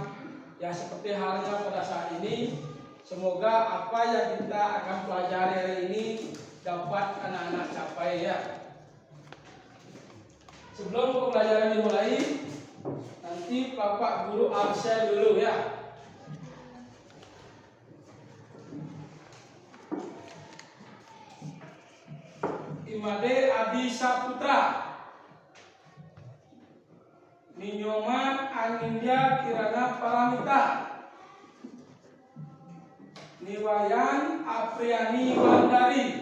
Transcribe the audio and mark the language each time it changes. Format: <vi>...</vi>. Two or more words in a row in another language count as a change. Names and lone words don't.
<id>Ya, seperti halnya pada saat ini, semoga apa yang kita akan pelajari hari ini dapat anak-anak capai ya. Sebelum pembelajaran dimulai, nanti Bapak Guru absen dulu ya. Imade Adi Saputra, Ninyoman Anindya Kirana Paramita, Niwayan Apriani Wandari,</id>